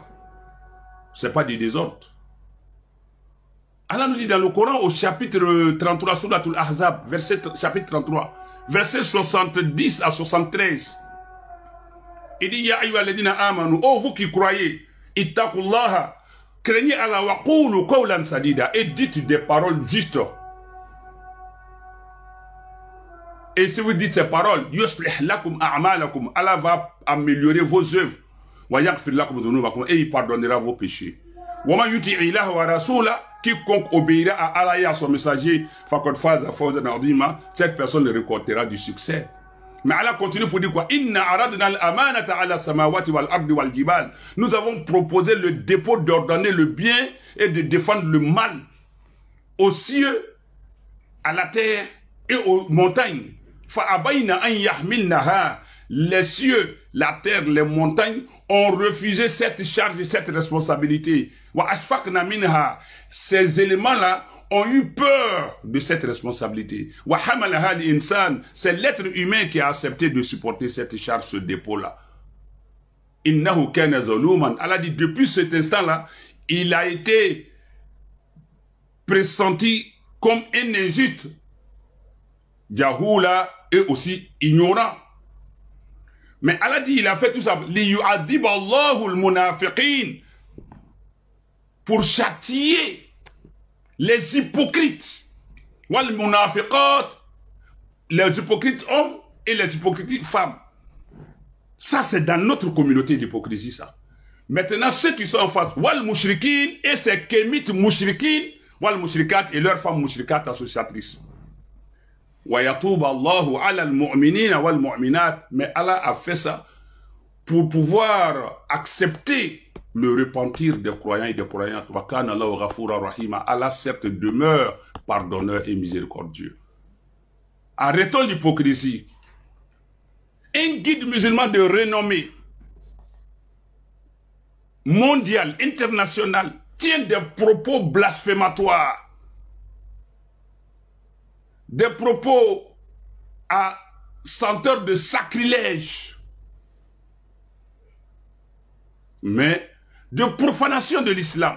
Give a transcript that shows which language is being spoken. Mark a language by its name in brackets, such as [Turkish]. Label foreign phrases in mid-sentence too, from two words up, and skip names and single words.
[French] Ce n'est pas du désordre. Allah nous dit dans le Coran, au chapitre 33, Souratul Ahzab, chapitre 33, verset 70 à 73. Il dit, [Arabic] يا أيها الذين آمنوا, [French] oh vous qui croyez, ittaqullaha, craignez Allah [Arabic] وقولوا قولا سديدا, [French] et dites des paroles justes. Et si vous dites ces paroles, [Arabic] يصلح لكم أعمالكم, [French] Allah va améliorer vos œuvres. [Arabic] ويغفر لكم ذنوبكم, [French] et il pardonnera vos péchés. [Arabic] ومن يطع الله ورسوله, [French] quiconque obéira à Allah et à son messager, [Arabic] فقد فاز فوزا عظيما, [French] cette personne le récoltera du succès. Mais Allah continue pour dire quoi? [Arabic] إنا عرضنا الأمانة على السماوات والأرض والجبال. [French] Nous avons proposé le dépôt d'ordonner le bien et de défendre le mal aux cieux, à la terre et aux montagnes. [Arabic] فأبين أن يحملنها. [French] Les cieux, la terre, les montagnes ont refusé cette charge et cette responsabilité. [Arabic] وأشفقن منها. [French] Ces éléments-là ont eu peur de cette responsabilité. [Arabic] وحملها الإنسان. [French] C'est l'être humain qui a accepté de supporter cette charge, ce dépôt-là. [Arabic] إنه كان ظلوما. [French] Allah dit, depuis cet instant-là, il a été pressenti comme un injuste, Jahoula, et aussi ignorant. Mais Allah dit, il a fait tout ça. [Arabic] ليعذب الله المنافقين, [French] pour châtier les hypocrites. [Arabic] والمنافقات, [French] les hypocrites hommes et les hypocrites femmes. Ça, c'est dans notre communauté l'hypocrisie, ça. Maintenant, ceux qui sont en face, [Arabic] والمشركين [French] et ces kémites mushrikin, [Arabic] والمشركات [French] et leurs femmes mushrikat associatrices. [Arabic] ويتوب الله على المؤمنين والمؤمنات. [French] Mais Allah a fait ça pour pouvoir accepter le repentir des croyants et des croyantes. [Arabic] وكان الله غفورا رحيما. [French] Allah certes demeure pardonneur et miséricordieux. Arrêtons l'hypocrisie. Un guide musulman de renommée mondiale, internationale, tient des propos blasphématoires, des propos à senteur de sacrilège, mais de profanation de l'islam.